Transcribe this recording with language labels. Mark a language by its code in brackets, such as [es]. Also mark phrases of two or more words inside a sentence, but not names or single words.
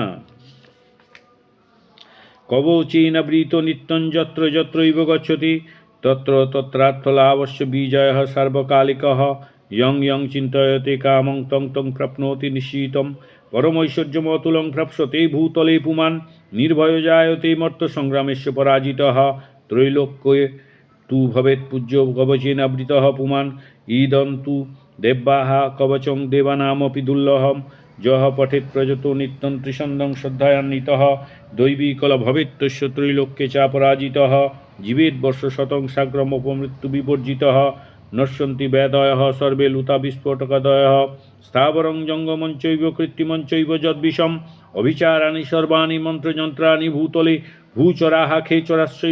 [sa] কবচেনাবৃত নিত্যং যত্র যত্রৈব গচ্ছতি তত্র তত্রার্থলাভস্য বিজয়ঃ সার্বকালিকঃ ইয়ং ইয়ং চিন্তয়তে কামং তং তং প্রাপ্নোতি নিশ্চিতম পরমৈশ্বর্যমতুলং প্রাপ্স্যতে ভূতলে পুমাन् নির্ভয় জায়তে মর্ত সংগ্রামেস্য পরাজিতঃ ত্রৈলোক্যে তু ভবেৎ পূজ্য কবচেনাবৃতঃ পুমাन् ইদं তু দেব্যাः কবচং দেবানামপি দুর্লভম যহ পঠেৎ প্রযতো নিত্যং ত্রিসন্ধং শ্রদ্ধয়ান্বিতঃ দৈবীকল ভবেত্তস্য ত্রৈলোক্যে চাপরাজিতঃ জীবেৎ বর্ষশতং সাগ্রমপমৃত্যু বিবর্জিতঃ নশ্যন্তি বেদয়ঃ সর্বে লুতা বিস্ফোটকদয়ঃ স্থাবরং জঙ্গমঞ্চৈব কৃত্রিমঞ্চৈব যদ্বিষম অভিচারাণি সর্বাণি মন্ত্রযন্ত্রাণি ভূতলে ভূচরাः খেচরাশ্চৈব